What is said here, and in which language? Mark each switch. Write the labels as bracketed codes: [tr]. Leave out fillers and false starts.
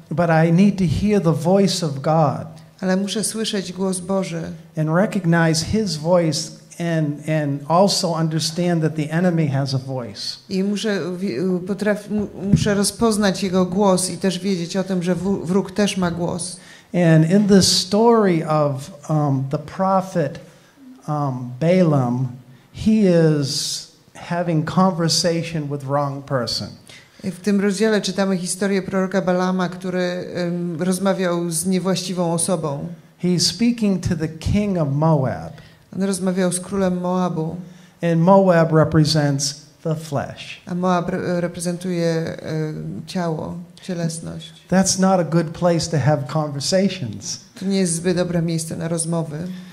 [en] But I need to hear the voice of God. [pl] Ale muszę słyszeć głos Boży. [en] And recognize his voice and also understand that the enemy has a voice. [pl] I muszę rozpoznać jego głos i też wiedzieć o tym, że wróg też ma głos. [en] And in this story of the prophet Balaam, he is having conversation with wrong person. [pl] W tym rozdziale czytamy historię proroka Balama, który rozmawiał z niewłaściwą osobą. [en] He's speaking to the king of Moab. [pl] On rozmawiał z królem Moabu. [en] And Moab represents the flesh. [pl] A Moab reprezentuje ciało, cielesność. [en] That's not a good place to have conversations. [pl] To nie jest zbyt dobre miejsce na rozmowy.